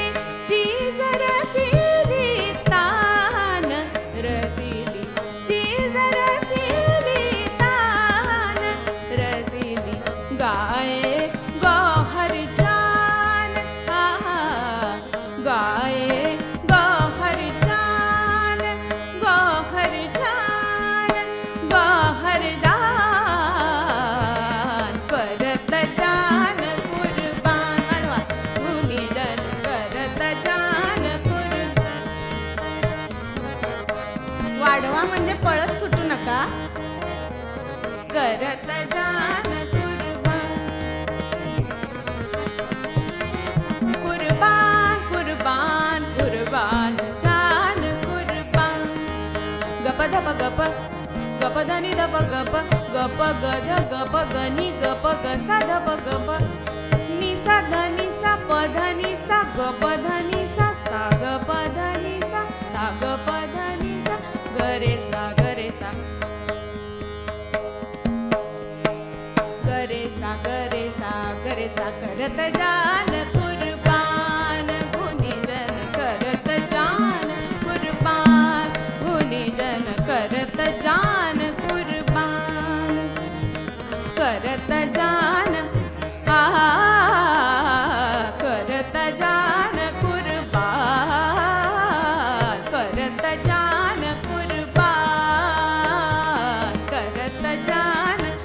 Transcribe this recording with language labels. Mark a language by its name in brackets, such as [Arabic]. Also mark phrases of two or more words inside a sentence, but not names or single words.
[Hindi] चीज रसिली तान रसिली चीज रसिली तान रसिली गाये गौहर जान आहा गाये गौहर जान गौहर जान गौहर दान करत जान कुर्बान वाढवा गुणीजन करत जान [Marathi] वाढवा म्हणजे पळत सुटू नका [Hindi] करत जान कुर्बान कुर्बान कुर्बान कुर्बान जान कुर्बान गप धप गप गप धनी धप गप गप ग ध गप गनी गप ग सा धप गप नि सा धनी सा प धनी सा गप धनी सा सा ग प धनी सा सा ग प धनी सा ग रे सा ग रे सा ग रे सा ग रे सा ग रे सा करत जान कुर्बान गुणीजन करत जान कुर्बान गुणीजन करत जान कुर्बान करत जान आहा करत जान कुर्बान करत जान कुर्बान करत जान